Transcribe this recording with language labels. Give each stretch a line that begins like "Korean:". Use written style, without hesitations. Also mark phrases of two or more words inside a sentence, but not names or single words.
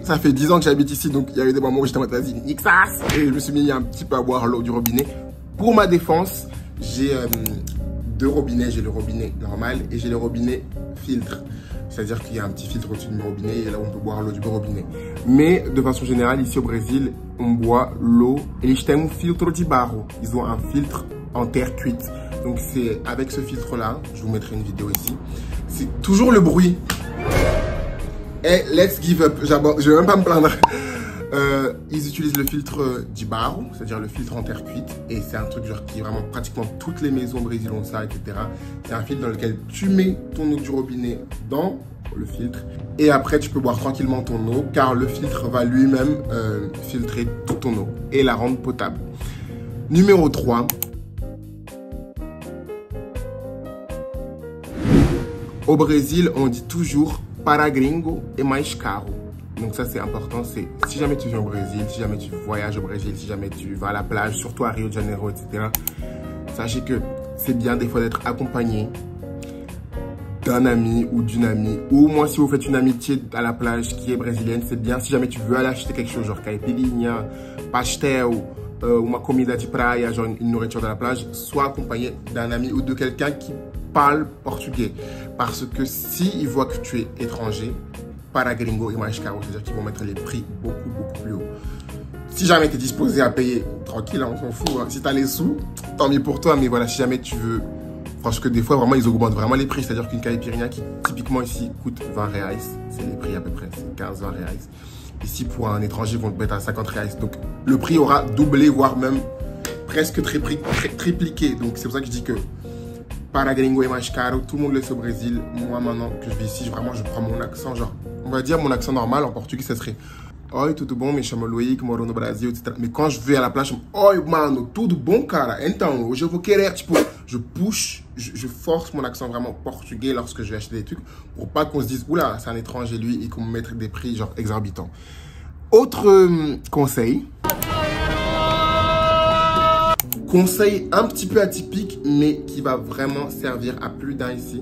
French: Ça fait 10 ans que j'habite ici, donc il y a eu des moments où j'étais en mode, vas-y, nique ça. Et je me suis mis un petit peu à boire l'eau du robinet. Pour ma défense, j'ai 2 robinets. J'ai le robinet normal et j'ai le robinet filtre. C'est-à-dire qu'il y a un petit filtre au-dessus de mon robinet et là on peut boire l'eau du robinet. Mais de façon générale, ici au Brésil, on boit l'eau.
Portuguese: Eles têm um filtro de barro.
French: Ils ont un filtre en terre cuite. Donc c'est avec ce filtre-là, je vous mettrai une vidéo ici. C'est toujours le bruit. Et
English: let's give up.
French: Je vais même pas me plaindre. Ils utilisent le filtre de barro, c'est-à-dire le filtre en terre cuite. Et c'est un truc genre qui est vraiment pratiquement toutes les maisons au Brésil ont ça, etc. C'est un filtre dans lequel tu mets ton eau du robinet dans le filtre. Et après, tu peux boire tranquillement ton eau, car le filtre va lui-même filtrer toute ton eau et la rendre potable. Numéro 3. Au Brésil, on dit toujours
Portuguese: para gringo e mais caro.
French: Donc ça, c'est important. C'est si jamais tu viens au Brésil, si jamais tu voyages au Brésil, si jamais tu vas à la plage, surtout à Rio de Janeiro, etc. Sachez que c'est bien des fois d'être accompagné d'un ami ou d'une amie. Ou au moins, si vous faites une amitié à la plage qui est brésilienne, c'est bien. Si jamais tu veux aller acheter quelque chose, genre caipirinha, pastel,
Portuguese: uma comida de praia,
French: genre une nourriture de la plage, soit accompagné d'un ami ou de quelqu'un qui parle portugais. Parce que s'ils voient que tu es étranger,
Portuguese: para gringo
French: et
Portuguese: mais caro,
French: c'est-à-dire qu'ils vont mettre les prix beaucoup plus haut. Si jamais tu es disposé à payer, tranquille, hein, on s'en fout. Hein. Si tu as les sous, tant mieux pour toi. Mais voilà, si jamais tu veux... Parce que des fois, vraiment, ils augmentent vraiment les prix. C'est-à-dire qu'une caipirinha qui, typiquement ici, coûte 20 reais. C'est les prix à peu près, c'est 15-20 reais. Ici, pour un étranger, ils vont te mettre à 50 reais. Donc, le prix aura doublé, voire même presque tripliqué. Donc, c'est pour ça que je dis que
Portuguese: para gringo
French: et
Portuguese: mais caro,
French: tout le monde le sait au Brésil. Moi, maintenant que je vis ici, vraiment, je prends mon accent. Genre, on va dire mon accent normal. En portugais, ça serait...
Portuguese: Oi, tudo bom? Me chamo Loïc, moro no Brasil, etc.
French: Mais quand je vais à la plage, je me dis,
Portuguese: oi, mano, tudo bom, cara? Então, hoje eu vou querer, tipo,
French: je push, je force mon accent vraiment portugais lorsque je vais acheter des trucs pour pas qu'on se dise, oula, c'est un étranger lui et qu'on me mette des prix genre exorbitants. Autre conseil un petit peu atypique, mais qui va vraiment servir à plus d'un ici.